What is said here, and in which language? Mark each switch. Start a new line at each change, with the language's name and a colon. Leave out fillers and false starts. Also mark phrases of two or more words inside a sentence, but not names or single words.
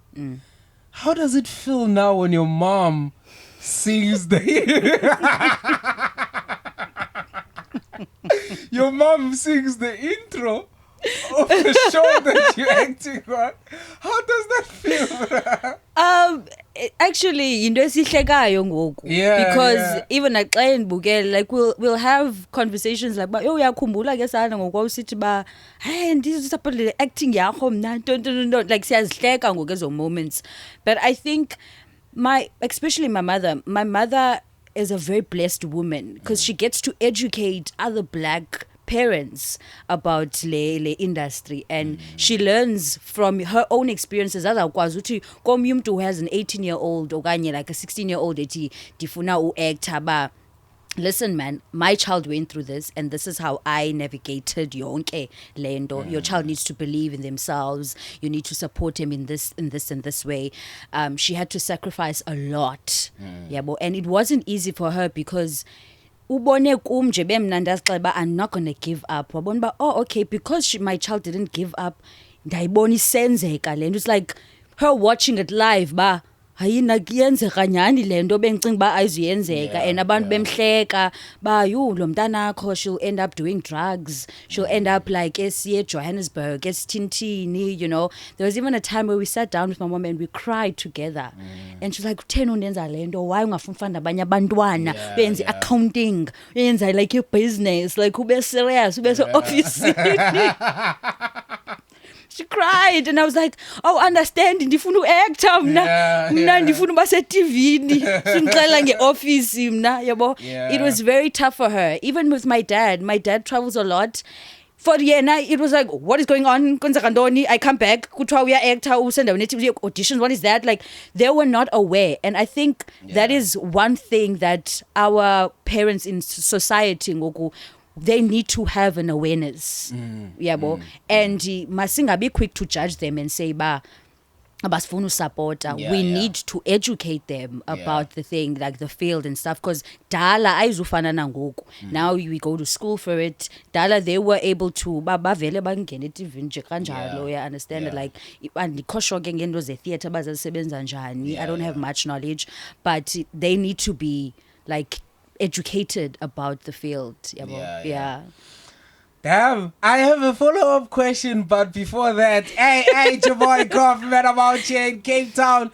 English: How does it feel now when your mom sings the your mom sings the intro of the show that you're acting on? How does that feel? Actually,
Xhosa: into esihlekayo ngoku.
English: Because even at
Xhosa: xa ndibukele,
English: like we'll have conversations like,
Xhosa: "Yo uyakhumbula ke sana ngokwawusithi ba, hey ndizisapotile acting yakho mna no." Like siyazihleka ngoku ezo moments.
English: But I think especially my mother is a very blessed woman because she gets to educate other black parents about le industry, and she learns from her own experiences.
Xhosa: Azawukwazi uthi komnye umuntu
English: who has an 18-year-old
Xhosa: okanye
English: like a 16-year-old
Xhosa: ethi ndifuna uactor ba,
English: listen man, my child went through this and this is how I navigated
Xhosa: yonke lento.
English: Your child needs to believe in themselves. You need to support him in this way. She had to sacrifice a lot. And it wasn't easy for her because
Xhosa: ubone kum nje bemnandi azixeba
English: I'm not going to give up.
Xhosa: Wabona ba,
English: oh okay, because my child didn't give up,
Xhosa: ndayibona isenzeka lento.
English: It's like her watching it live ba,
Xhosa: hayina kuyenzeka nyani lento bengicinga ba ayizuyenzeka,
English: and
Xhosa: abantu bemhleka ba, lo mntanakho
English: she'll end up doing drugs, she'll end up like
Xhosa: esiye Johannesburg, esithintini,
English: you know. There was even a time where we sat down with my mom and we cried together. And she's like,
Xhosa: "Utheni undenza lento? Why ungafuni ufana nabanye abantwana benze accounting, yenza
English: like your business, like
Xhosa: ube serious, ube so office."
English: She cried and I was like, "Oh, understand,
Xhosa: ndifuna uactor mna ndifuna uba seTVini, singixela ngeoffice mna yabo."
English: It was very tough for her. Even with my dad travels a lot. For yena it was like, what is going on?
Xhosa: Kwenzeka ntoni?
English: I come back,
Xhosa: kuthiwa uya-actor, usenda auditions,
English: what is that? Like they were not aware. And I think that is one thing that our parents in society ngoku, they need to have an awareness. And masingabi quick to judge them and say ba
Xhosa: abasifuna usupporta.
English: We need to educate them about the thing, like the field and stuff, because
Xhosa: dala ayizufana nangoku.
English: Now we go to school for it.
Xhosa: Dala
English: they were able to
Xhosa: bavele bangene TV nje kanjalo,
English: understand it, like
Xhosa: andikho ke ngento ze theater bazasebenza njani.
English: I don't have much knowledge, but they need to be like educated about the field. Damn, I have a follow-up question, but before that, hey, your boy Kaufman, I'm out here in Cape Town.